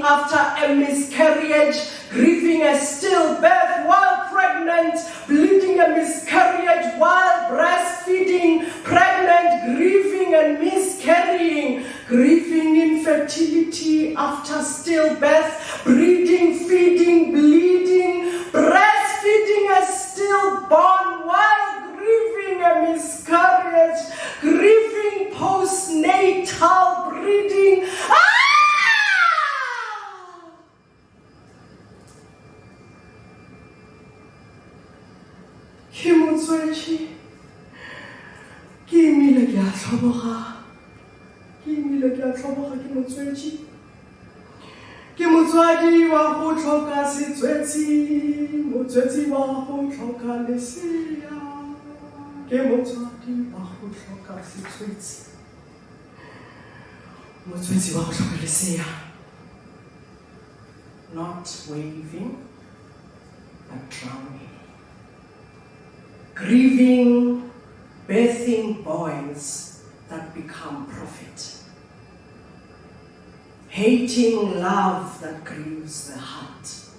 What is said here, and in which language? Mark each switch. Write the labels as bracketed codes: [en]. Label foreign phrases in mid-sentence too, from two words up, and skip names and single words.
[en] after a miscarriage, grieving a stillbirth while pregnant, bleeding a miscarriage while breastfeeding, pregnant, grieving and miscarrying, grieving infertility after stillbirth, breeding, feeding, bleeding, breastfeeding a stillborn while grieving a miscarriage, grieving postnatal breeding. [tn] Ke motswetši, ke imile ke a tlhoboga, ke motswetši. Ke motswadi wa go tlhoka setswetsi, motswetsi wa go tlhoka lesea. Ke motswadi wa go tlhoka setswetsi, motswetsi wa go tlhoka lesea. [en] Not waving, but drowning. Grieving, birthing boys that become prophet. Hating love that grieves the heart.